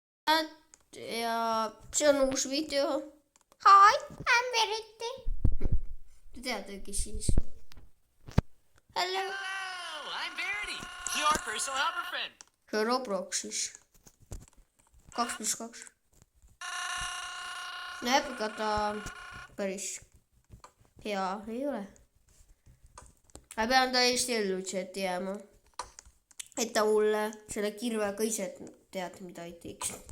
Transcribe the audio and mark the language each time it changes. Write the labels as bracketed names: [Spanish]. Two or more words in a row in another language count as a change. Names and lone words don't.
[Estonian] ja see on uus video. [English] Hi, I'm Verity. [Estonian] Te teate, kes siis? [English] Hello. Hello, I'm Verity, your personal helper friend. [Estonian] See on Robloxis 2+2. Näeb, ega ta päris hea ei ole. Ma pean täiesti ellu chati jääma. Et ta mulle selle kirvega ise tead, mida ei teeks.